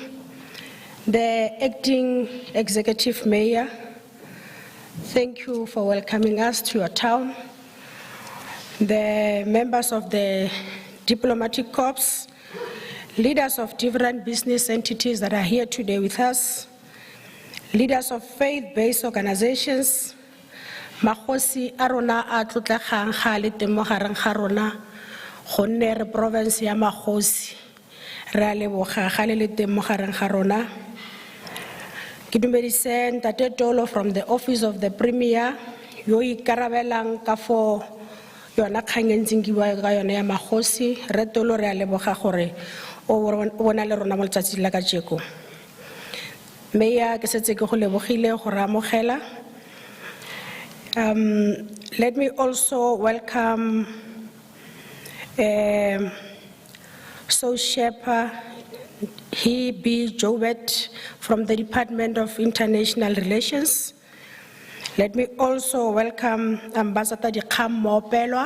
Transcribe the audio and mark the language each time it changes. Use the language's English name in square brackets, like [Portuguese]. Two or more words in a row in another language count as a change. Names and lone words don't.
[English] The Acting Executive Mayor, thank you for welcoming us to your town. The members of the Diplomatic Corps, leaders of different business entities that are here today with us, leaders of faith-based organizations, [Tswana] Makosi arona a tlotlegang ga le teng mo gareng ga rona gonne re province ya Makosi re a leboga ga le teng mo gareng ga rona. Ke dumedise Ntate Tolo [English] from the Office of the Premier [Tswana] yo ikarabelang ka fo yona kgang e ntseng ke bua ka yona ya Makosi. Re Tolo re a leboga gore o bona le rona mo letsatsi la kajeko. Meya ke setse ke go lebogile go re amogela. [English] Let me also welcome So Shepherd, he be Jobet from the Department of International Relations. Let me also welcome Ambassador Dikam Mopelwa.